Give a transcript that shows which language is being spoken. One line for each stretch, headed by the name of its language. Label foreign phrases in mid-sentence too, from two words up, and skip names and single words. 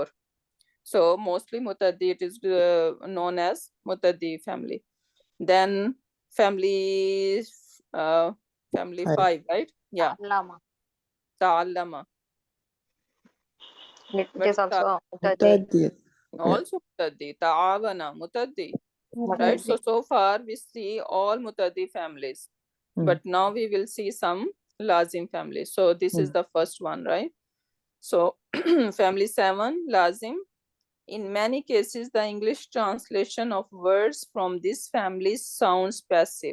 English: So mostly mutaddi, it is known as mutaddi family. Then family family Five. 5, right? Yeah, Ta'allama. ta'allama. It What is is also mutaddi. Mutaddi. also mutaddi, ta'awana, mutaddi, right? Mutaddi. So far we see all mutaddi families, Mm. but now we will see some lazim families. So this is Mm. the first one, right? So family 7, lazim. In many cases, the English translation of words from this family sounds passive.